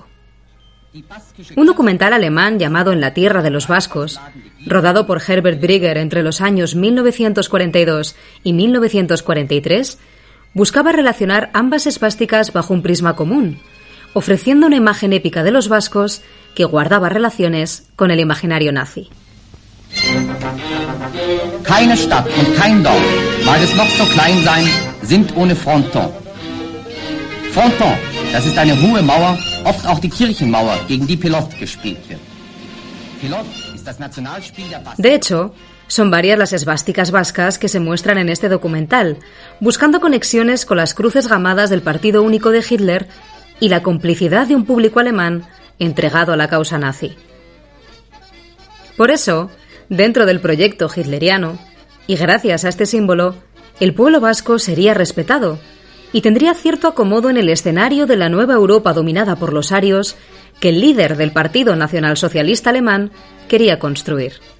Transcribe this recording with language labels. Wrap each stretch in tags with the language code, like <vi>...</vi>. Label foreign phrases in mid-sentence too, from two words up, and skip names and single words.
<es>Un documental alemán llamado En la tierra de los vascos, rodado por Herbert Brigger entre los años 1942 y 1943, buscaba relacionar ambas esvásticas bajo un prisma común, ofreciendo una imagen épica de los vascos que guardaba relaciones con el imaginario nazi.</es> <de>Keine Stadt und kein Dorf, mag es noch so klein sein, sind ohne Fronton. Fronton, das ist eine hohe Mauer, oft auch die Kirchenmauer, gegen die Pelot gespielt wird. Pelot ist das Nationalspiel der Basken.</de> <es>De hecho, son varias las esvásticas vascas que se muestran en este documental, buscando conexiones con las cruces gamadas del Partido Único de Hitler y la complicidad de un público alemán entregado a la causa nazi. Por eso, dentro del proyecto hitleriano, y gracias a este símbolo, el pueblo vasco sería respetado y tendría cierto acomodo en el escenario de la nueva Europa dominada por los arios que el líder del Partido Nacionalsocialista Alemán quería construir.</es>